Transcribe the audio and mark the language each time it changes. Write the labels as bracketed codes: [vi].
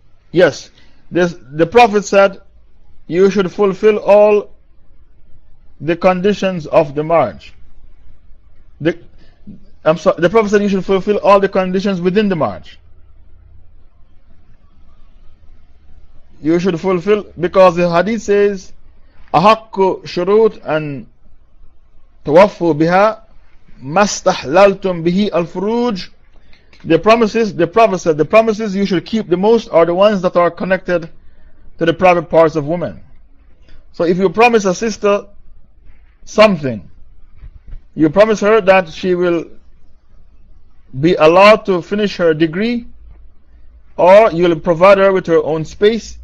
[en] Yes, the Prophet said you should fulfill all the conditions of the marriage. The Prophet said you should fulfill all the conditions within the marriage. You should fulfill, because the hadith says, [ar] أحق شروط أن توفوا بها ما استحللتم به الفروج. [en] The promises, the Prophet said, the promises you should keep the most are the ones that are connected to the private parts of women. So if you promise a sister something, you promise her that she will be allowed to finish her degree, or you will provide her with her own space.